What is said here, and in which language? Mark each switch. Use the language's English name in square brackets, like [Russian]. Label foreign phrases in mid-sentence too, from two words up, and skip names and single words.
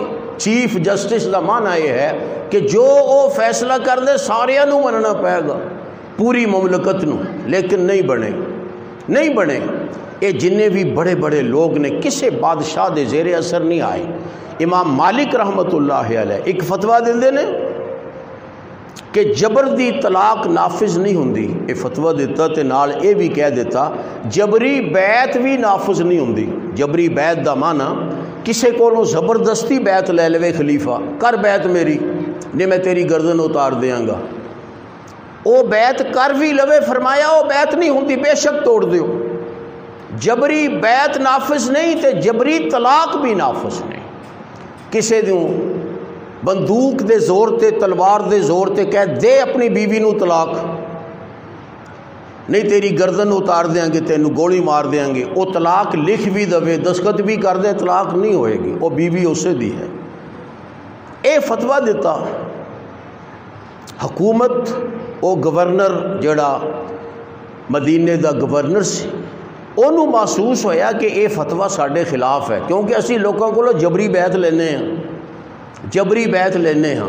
[Punjabi] چیف جسٹس دا معنی یہ ہے کہ جو وہ فیصلہ کر دے سارے نو مننا پائے گا، پوری مملکت نو، لیکن نہیں بنے، نہیں بنے۔ یہ جننے بھی بڑے بڑے لوگ نے کسے بادشاہ دے زیر اثر نہیں آئے۔ امام مالک [Arabic] رحمت اللہ علیہ [Punjabi] ایک فتویٰ دیندے نے کہ جبر دی طلاق نافذ نہیں ہوندی، یہ فتویٰ دیتا تے نال یہ بھی کہہ دیتا جبری بیعت بھی نافذ نہیں ہوندی۔ جبری بیعت دا معنی کسے کولوں زبردستی بیعت لے لوے خلیفہ، کر بیعت میری، نہیں میں تیری گردن اتار دیاں گا، وہ بیعت کر بھی لوے، فرمایا وہ بیعت نہیں ہوندی، بے شک توڑ دیو۔ جبری بیعت نافذ نہیں تے جبری طلاق بھی نافذ نہیں۔ کسے دیوں بندوق دے زور تے، تلوار دے زور تے کہہ دے اپنی بیوی نو طلاق، نہیں تیری گردن اتار دیاں گے، تینوں گولی مار دیاں گے، وہ طلاق لکھ بھی دے، دستخط بھی کر دے، طلاق نہیں ہوئے گی، وہ بیوی اسے دی ہے۔ اے فتویٰ دیتا حکومت، وہ گورنر جڑا مدینے دا گورنر سی، انہوں محسوس ہویا کہ اے فتویٰ ساڈے خلاف ہے، کیونکہ اسی لوگوں کو جبری بیعت لینے ہیں، جبری بیعت لینے ہاں۔